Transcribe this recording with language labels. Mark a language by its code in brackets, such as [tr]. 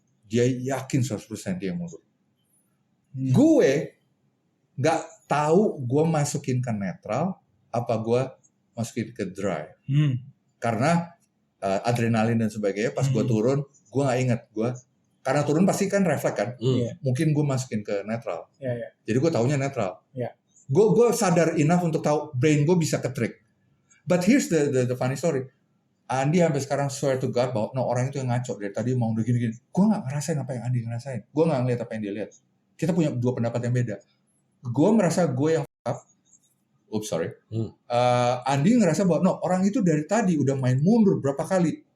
[id] Dia yakin 100% dia yang mundur. Gue nggak tahu gue masukin ke netral, apa gue masukin ke drive. Karena adrenalin dan sebagainya, pas gue turun, gue nggak ingat karena turun pasti kan refleks kan. Mungkin gue masukin ke netral. Jadi gue taunya netral. Gue sadar enough untuk tahu brain gue bisa ke-trick. [en] But here's the funny story. [id] Andi sampai sekarang [en] swear to God [id] bahwa orang itu yang ngaco dari tadi mau udah gini-gini. Gue gak ngerasain apa yang Andi ngerasain. Gue gak ngeliat apa yang dia lihat. Kita punya 2 pendapat yang beda. Gue merasa gue yang up. Oops, sorry. Andi ngerasa bahwa orang itu dari tadi udah main mundur berapa kali.